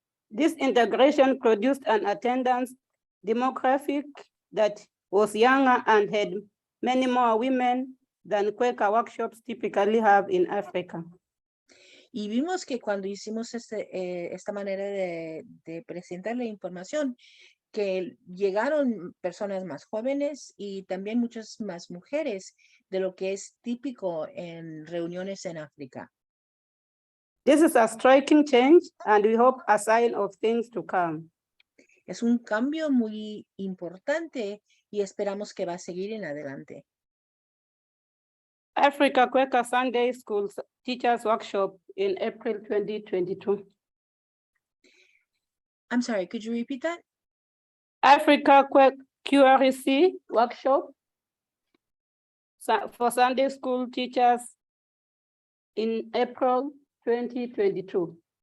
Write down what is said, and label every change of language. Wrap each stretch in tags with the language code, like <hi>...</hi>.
<en>This integration produced an attendance demographic that was younger and had many more women than Quaker workshops typically have in Africa.</en> <es>Y vimos que cuando hicimos esta manera de presentar la información, que llegaron personas más jóvenes y también muchas más mujeres de lo que es típico en reuniones en África.</es> <en>This is a striking change and we hope a sign of things to come.</en> <es>Es un cambio muy importante y esperamos que va a seguir en adelante.</es> <en>Africa Quaker Sunday School Teachers Workshop in April 2022. I'm sorry, could you repeat that? Africa QRC Workshop for Sunday School Teachers in April 2022.</en>